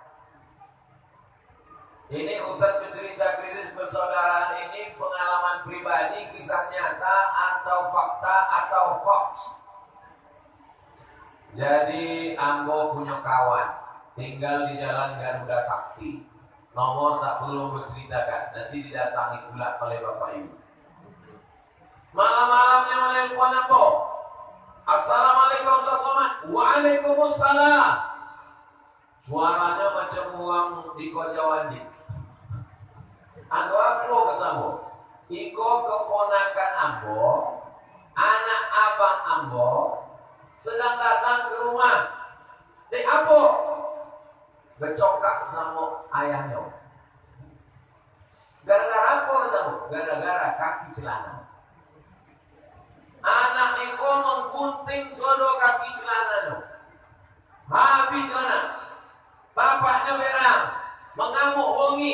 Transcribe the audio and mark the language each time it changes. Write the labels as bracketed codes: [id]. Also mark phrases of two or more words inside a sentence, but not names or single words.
[id] Ini Ustaz bercerita krisis persaudaraan ini pengalaman pribadi, kisah nyata atau fakta atau hoax. Jadi Ambo punya kawan tinggal di Jalan Garuda Sakti. Nomor tak perlu berceritakan, nanti didatangi pula oleh Bapak Ibu. Malam-malamnya menelpon Ambo. [ar] Assalamualaikum Ustaz Somad. Waalaikumsalam. [id] Suaranya macam orang di Kojawandi. Anu apa kata Ambo? [min] Iko keponakan Ambo, anak abang Ambo sedang datang ke rumah. Dek apa? Bercokak sama ayahnya. [id] Gara-gara apa kata Ambo? Gara-gara kaki celana. Anak itu menggunting sodo kaki celana. Habis celana. Bapaknya berang, mengamuk wongi.